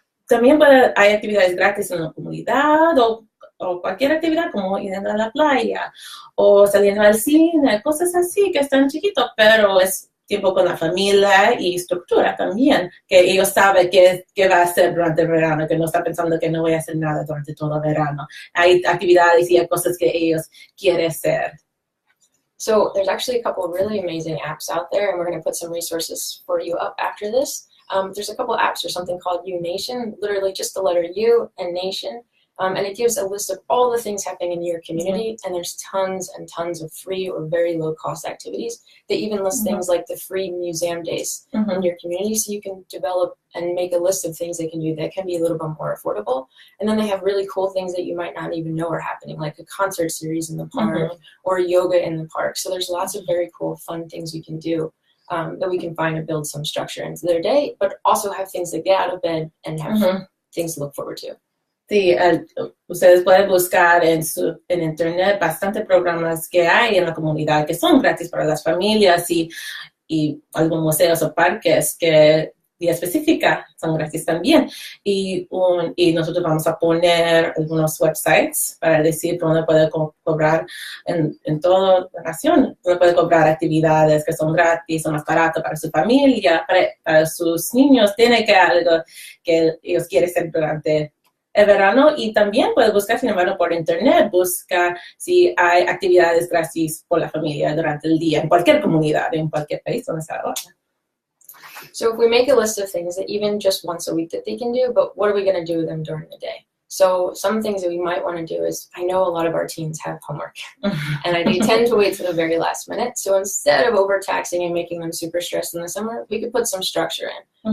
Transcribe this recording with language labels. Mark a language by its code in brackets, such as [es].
[es] También hay actividades gratis en la comunidad o cualquier actividad como ir a la playa o saliendo al cine, cosas así que están chiquitos, pero es tiempo con la familia y estructura también, que ellos saben qué va a hacer durante el verano, que no está pensando que no voy a hacer nada durante todo el verano. Hay actividades y hay cosas que ellos quieren hacer. [en] So there's actually a couple of really amazing apps out there, and we're going to put some resources for you up after this. There's a couple of apps. There's something called U Nation, literally just the letter U and Nation. And it gives a list of all the things happening in your community, and there's tons and tons of free or very low-cost activities. They even list things like the free museum days in your community, so you can develop and make a list of things they can do that can be a little bit more affordable. And then they have really cool things that you might not even know are happening, like a concert series in the park or yoga in the park. So there's lots of very cool, fun things you can do that we can find to build some structure into their day, but also have things that get out of bed and have things to look forward to. [es] Sí, ustedes pueden buscar en internet bastantes programas que hay en la comunidad que son gratis para las familias y algunos museos o parques que día específica son gratis también. Y nosotros vamos a poner algunos websites para decir dónde puede cobrar en toda la nación. Dónde puede cobrar actividades que son gratis, son más baratas para su familia, para sus niños. Tiene que algo que ellos quieren hacer durante el verano, y también puedes buscar, sin embargo, por internet, busca si hay actividades gratis por la familia durante el día, en cualquier comunidad, en cualquier país donde está ahora. [en] So if we make a list of things that even just once a week that they can do, but what are we going to do with them during the day? So some things that we might want to do is, I know a lot of our teens have homework, and they tend to wait to the very last minute. So instead of overtaxing and making them super stressed in the summer, we could put some structure in.